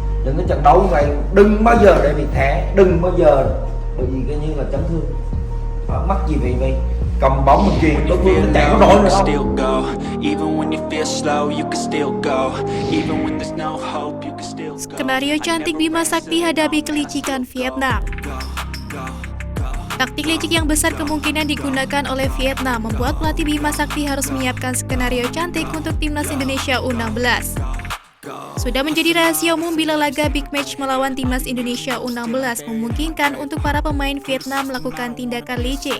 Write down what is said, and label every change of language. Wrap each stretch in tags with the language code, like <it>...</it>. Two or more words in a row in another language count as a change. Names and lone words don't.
<vi>những cái trận đấu như vậy đừng bao giờ để bị thẻ, đừng bao giờ, bởi vì cái như là chấn thương. Mắc gì vì cầm bóng mình chuyền đối phương chạy có nổi nữa không.</vi> <id>Skenario cantik Bima Sakti hadapi kelicikan Vietnam. Taktik licik yang besar kemungkinan digunakan oleh Vietnam membuat pelatih Bima Sakti harus menyiapkan skenario cantik untuk timnas Indonesia U16. Sudah menjadi rahasia umum bila laga big match melawan timnas Indonesia U16 memungkinkan untuk para pemain Vietnam melakukan tindakan licik.</id>